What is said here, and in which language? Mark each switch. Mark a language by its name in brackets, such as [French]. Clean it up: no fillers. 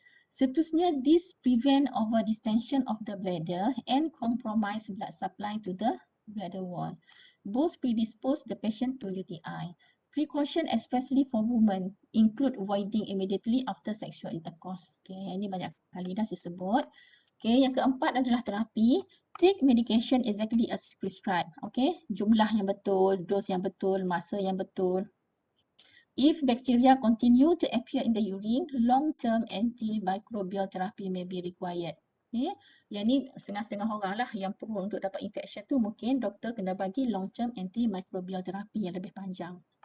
[Malay] Seterusnya, [English] this prevent over distension of the bladder and compromise blood supply to the bladder wall. Both predispose the patient to UTI. Precaution especially for women include voiding immediately after sexual intercourse. [Malay] Okay, ini banyak kali dah saya sebut. Okay, yang keempat adalah terapi. [English] Take medication exactly as prescribed. [Malay] Okay, jumlah yang betul, dos yang betul, masa yang betul. [English] If bacteria continue to appear in the urine, long-term antimicrobial therapy may be required. Okay. [Malay] Yang ni setengah-setengah orang lah yang perlu untuk dapat infection tu mungkin doktor kena bagi [English] long-term antimicrobial therapy [Malay] yang lebih panjang.